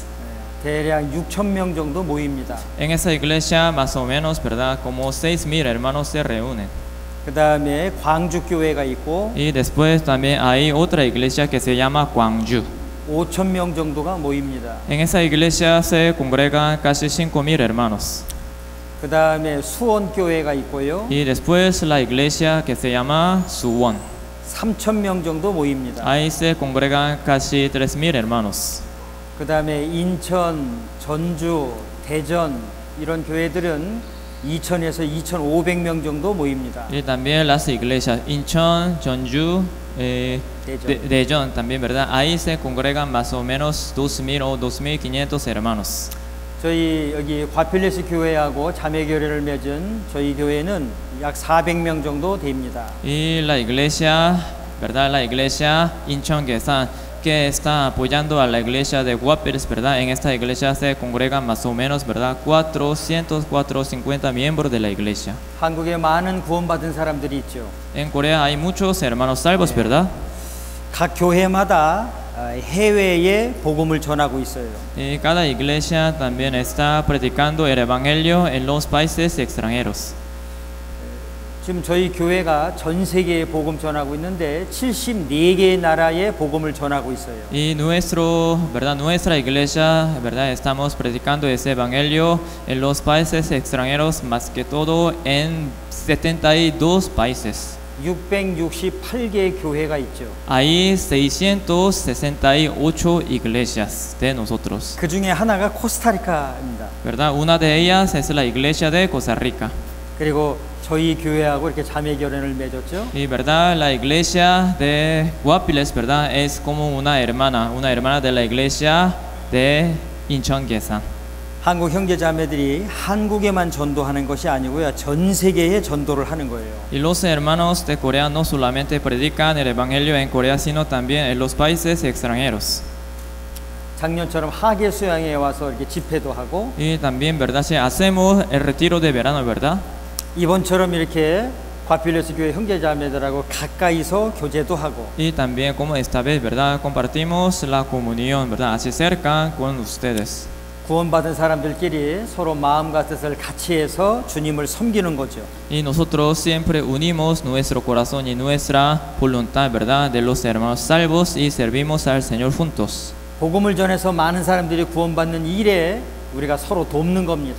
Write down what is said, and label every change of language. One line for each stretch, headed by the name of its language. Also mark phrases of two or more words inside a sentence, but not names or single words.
Korean: 대략 6,000명 정도 모입니다.
Spanish: En esa iglesia más o menos, ¿verdad? Como 6,000 hermanos se reúnen.
Korean: 그 다음에 광주교회가 있고
Spanish: Y después también hay otra iglesia que se llama Gwangju.
Korean: 5,000명 정도가 모입니다.
Spanish: En esa iglesia se congregan casi 5,000 hermanos.
Korean: 그 다음에 수원교회가 있고요.
Spanish: Y después la iglesia que se llama Suwon.
Korean: 3,000명 정도 모입니다.
Spanish: Ahí se congregan casi 3,000 hermanos.
Korean: 그 다음에 인천, 전주, 대전 이런 교회들은 2,000에서 2,500명 정도 모입니다.
Spanish: Y también las iglesias Incheon, Jeonju, Daejeon también, ¿verdad? Ahí se congregan más o menos 2,000 o 2,500 hermanos.
Korean: 저희 여기 과필레스 교회하고 자매교회를 맺은 저희 교회는 약 400명 정도 됩니다.
Spanish: Y la iglesia, ¿verdad? La iglesia Incheon que está apoyando a la iglesia de Guapiles, ¿verdad? En esta iglesia se congregan más o menos, ¿verdad? 400, 450 miembros de la iglesia.
Korean: 한국에 많은 구원받은 사람들이 있죠.
Spanish: En Corea hay muchos hermanos salvos, ¿verdad?
Korean: 각 교회마다 해외에 복음을 전하고 있어요.
Spanish: Y cada iglesia también está predicando el evangelio en los países extranjeros.
Korean: 지금 저희 교회가 전 세계에 복음 전하고 있는데 74개의 나라에 복음을 전하고 있어요.
Spanish: Y nuestra iglesia, ¿verdad? Estamos predicando ese evangelio en los países extranjeros, más que todo en 72 países.
Korean: 668개의 교회가 있죠.
Spanish: Hay 668 iglesias de nosotros,
Korean: 그 중에 하나가 코스타리카입니다.
Spanish: ¿verdad? Una de ellas es la iglesia de Costa Rica.
Korean: 그리고 저희 교회하고 이렇게 자매 결연을 맺었죠.
Spanish: Y verdad, la iglesia de Guapiles, ¿verdad? Es como una hermana de la iglesia de Incheon Gyesan.
Korean: 한국 형제 자매들이 한국에만 전도하는 것이 아니고요, 전 세계에 전도를 하는 거예요.
Spanish: Y los hermanos de Corea no solamente predican el evangelio en Corea, sino también en los países extranjeros.
Korean: 작년처럼 하계 수양에 와서 이렇게 집회도 하고,
Spanish: Y también, ¿verdad? Si hacemos el retiro de verano, ¿verdad?
Korean: 이번처럼 이렇게 과필레스 교회 형제 자매들하고 가까이서 교제도 하고,
Spanish: Y también como esta vez, ¿verdad? Compartimos la comunión, ¿verdad? Así cerca con ustedes.
Korean: 구원받은 사람들끼리 서로 마음과 뜻을 같이 해서 주님을 섬기는 거죠.
Spanish: Y nosotros siempre unimos nuestro corazón y nuestra voluntad, ¿verdad? De los hermanos salvos y servimos al Señor juntos.
Korean: 복음을 전해서 많은 사람들이 구원받는 일에 우리가 서로 돕는 겁니다.